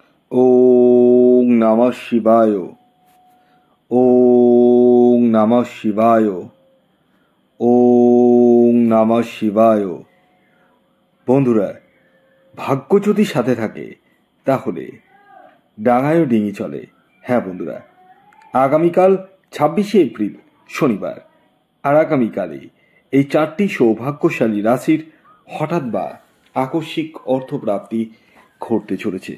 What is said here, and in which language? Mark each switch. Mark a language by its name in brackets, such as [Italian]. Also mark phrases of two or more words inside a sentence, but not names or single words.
[Sanskrit] ওং নমঃ শিবায়। ওং নমঃ শিবায়। ওং নমঃ শিবায়। [Bangla] বন্ধুরা, ভাগ্য যদি সাথে থাকে তাহলে ডাঙায়ও ডিঙি চলে। হ্যাঁ বন্ধুরা, আগামীকাল 26শে এপ্রিল শনিবার, আর আগামীকালে এই চারটি সৌভাগ্যশালী রাশির হঠাৎ বা আকস্মিক অর্থপ্রাপ্তি ঘটতে চলেছে।